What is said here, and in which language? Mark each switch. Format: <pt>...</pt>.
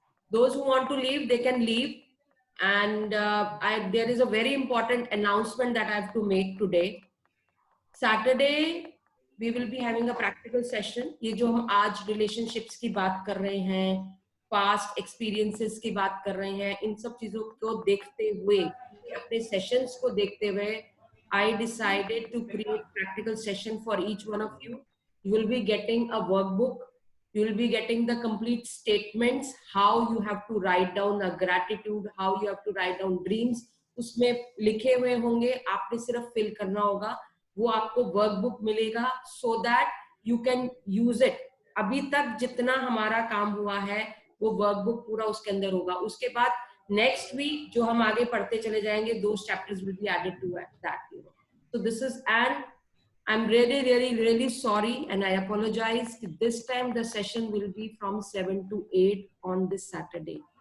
<en>Those who want to leave, they can leave. And there is a very important announcement that I have to make today. Saturday, we will be having a practical session.</en> <hi>ये जो हम आज relationships की बात कर रहे हैं, past experiences की बात कर रहे हैं, इन सब चीजों को देखते हुए, अपने sessions को देखते हुए,</hi> <en>I decided to create practical session for each one of you. You will be getting a workbook. You will be getting the complete statements, how you have to write down a gratitude, how you have to write down dreams.</en> <hi>उसमें लिखे हुए होंगे, आपने सिर्फ fill करना होगा. वो आपको workbook मिलेगा</hi> <en>so that you can use it.</en> <hi>अभी तक जितना हमारा काम हुआ है, वो workbook पूरा उसके अंदर होगा. उसके बाद next week जो हम आगे पढ़ते चले जाएंगे,</hi> <en>those chapters will be added to that. So this is, and I'm really sorry and I apologize. This time the session will be from 7 to 8 on this Saturday.</en>